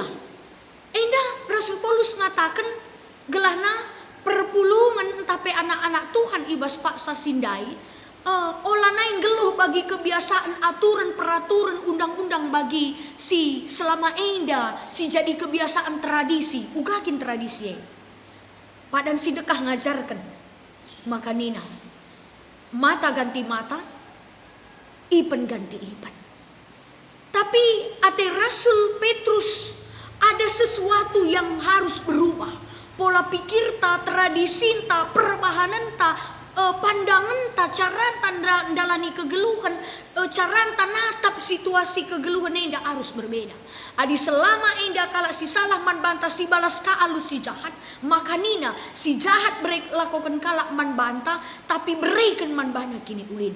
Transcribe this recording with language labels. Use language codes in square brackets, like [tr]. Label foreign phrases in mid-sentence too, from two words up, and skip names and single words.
[btx] Endah Rasul Paulus ngatakan gelahna perpulungan tapi anak-anak Tuhan ibas paksa sindai olah naing geluh bagi kebiasaan [id] aturan peraturan undang-undang [btx] bagi si selama endah si jadi kebiasaan tradisi ugakin tradisi padan si dekah ngajarkan, maka nina mata ganti mata, ipen ganti ipen. [id] Tapi ate Rasul Petrus ada sesuatu yang harus berubah. [btx] Pola pikir ta, tradisi ta, perbahanan ta, pandangan ta, cara dalani kegeluhan, cara natap situasi kegeluhan enda [id] harus berbeda. [btx] Adi selama enda kalau si salah man bantah si balas ka alu si jahat, maka nina si jahat berek lakukan kalak man bantah, tapi berikan man bana kini ulin.